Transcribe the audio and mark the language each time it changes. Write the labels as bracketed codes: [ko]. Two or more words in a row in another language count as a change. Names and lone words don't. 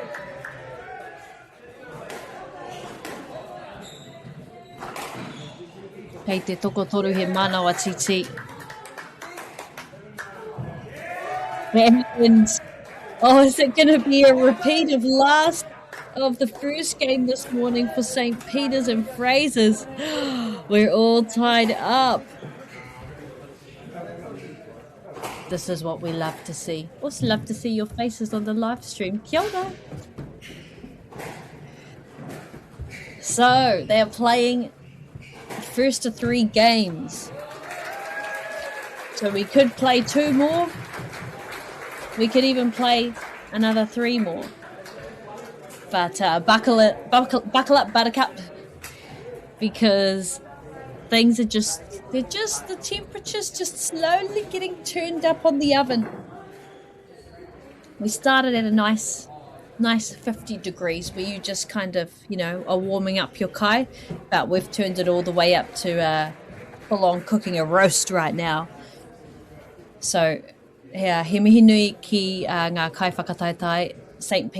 [mi] Kei te toko toru he manawa titi. [en] And, oh, is it going to be a repeat of the first game this morning for St. Peter's and Fraser's? We're all tied up. This is what we love to see. Also love to see your faces on the live stream. [mi] Kia ora. [en] So they are playing first of 3 games. So we could play 2 more. We could even play another 3 more. But buckle up, Buttercup, because things are the temperature's just slowly getting turned up on the oven. We started at a nice 50 degrees where you just kind of, are warming up your kai, but we've turned it all the way up to full on cooking a roast right now. So, yeah, [mi] he mihi nui ki ngā kai whakataitai, [en] St.